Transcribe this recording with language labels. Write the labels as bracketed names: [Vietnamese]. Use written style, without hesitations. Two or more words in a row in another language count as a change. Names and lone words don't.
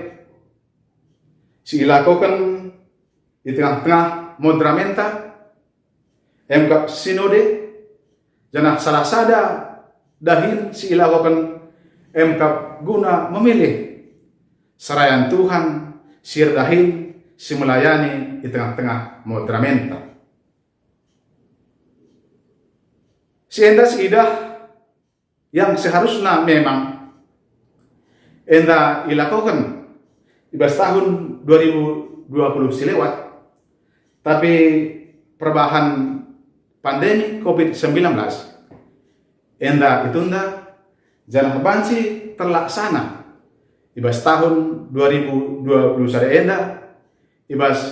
[Batak Karo] si ilakokan di tengah-tengah modramenta MK sinode janah salah sada dahin si ilakokan MK guna memilih serayan Tuhan sir dahin si melayani di tengah-tengah modramenta. Si enda si idah [Indonesian] yang seharusnya memang [Batak Karo] enda ilakokan ibas tahun 2020 silewat tapi perubahan pandemi COVID-19 enda itunda janah bansi terlaksana ibas tahun 2020 sada enda ibas